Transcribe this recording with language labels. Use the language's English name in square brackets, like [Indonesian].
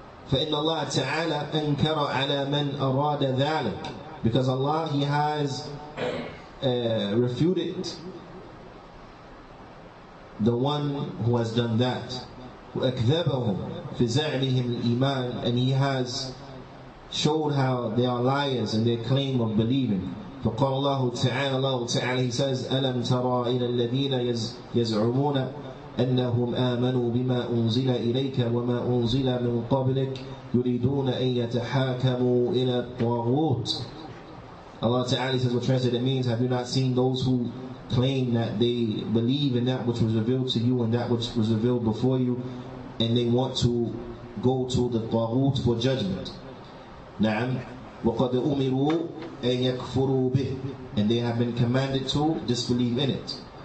[Arabic] فإن الله تعالى أنكر على من أراد ذلك, [English] because Allah, He has refuted the one who has done that. [Arabic] وأكذبهم في زعمهم الإيمان, [English] and He has showed how they are liars in their claim of believing. [Arabic] فقال الله تعالى, [English] Allah Ta'ala, He says, [Arabic] ألم ترى إلى الذين يزعمون أنهم آمنوا بما أنزل إليك وما أنزل من قبلك يريدون أن يتحاكموا إلى الطاغوت. [English] Allah Ta'ala says, what translated means, have you not seen those who claim that they believe in that which was revealed to you and that which was revealed before you, and they want to go to the Taghut for judgment? [Arabic] نعم وقد أمروا أن يكفروا به, [English] and they have been commanded to disbelieve in it.